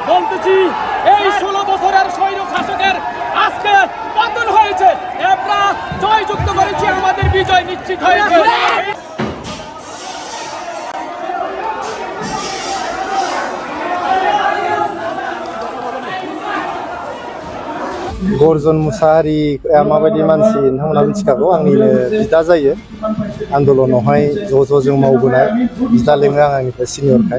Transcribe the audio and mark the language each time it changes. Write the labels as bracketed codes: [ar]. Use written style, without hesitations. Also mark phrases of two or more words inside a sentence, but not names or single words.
[bn] বলতেছি এই 16 বছরের স্বৈর শাসকের আজকে পতন হয়েছে, আমরা জয়যুক্ত করেছি, আমাদের বিজয় নিশ্চিত হয়েছে। [brx] गरजन मुसाहारि माबायदि मानसि नोंथांमोना मिथिखागौ, आंनिनो बिदा जायो। आन्दलनावहाय ज' जों मावबोनाय बिदा लेङो आं आंनिफ्राय सिनियरखाय।